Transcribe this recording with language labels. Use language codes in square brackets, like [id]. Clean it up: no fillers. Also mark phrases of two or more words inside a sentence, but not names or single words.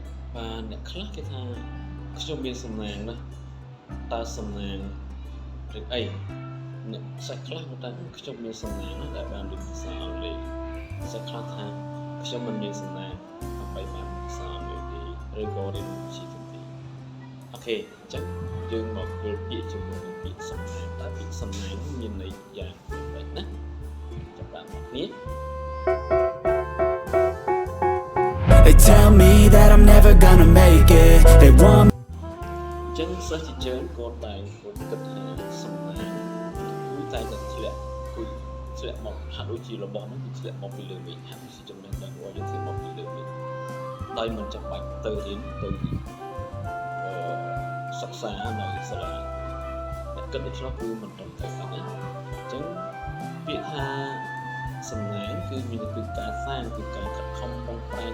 [km] vàអ្នកខ្លះគេថាខ្ញុំមានសំណាងណាតើសំណាងឬអីអ្នកសាច់ខ្លះគាត់ថាខ្ញុំមានសំណាងណាដែលបានរៀនភាសាអង់គ្លេសសាច់ខ្លះថាខ្ញុំមិនមានសំណាងដើម្បីបានភាសាអង់គ្លេសទេឬក៏រៀនវិជ្ជាជំនាញអូខេអញ្ចឹងយើងមកយល់ពាក្យជាមួយនឹងពាក្យសំណាងតើពាក្យសំណាងមានន័យយ៉ាងម៉េចណាចាប់បានមកគ្នា [en] They tell me that I'm never gonna make it. They want [km] អញ្ចឹងសិស្សជាច្រើនគាត់តែគាត់គិតថាសំណាងគឺតែធ្លាក់គឺធ្លាក់មកហាក់ដូចជារបស់នោះគឺធ្លាក់មកពីលើមេឃហាក់ដូចជាចំណេះដឹងរបស់យើងធ្លាក់មកពីលើមេឃដោយមិនចាំបាច់ទៅរៀនទៅសិក្សានៅសាលាអ្នកគិតដូច្នោះគឺមិនត្រឹមត្រូវទេណាអញ្ចឹងពាក្យថាសំណាងគឺមានគឺការសាងគឺការខិតខំប្រឹងប្រែង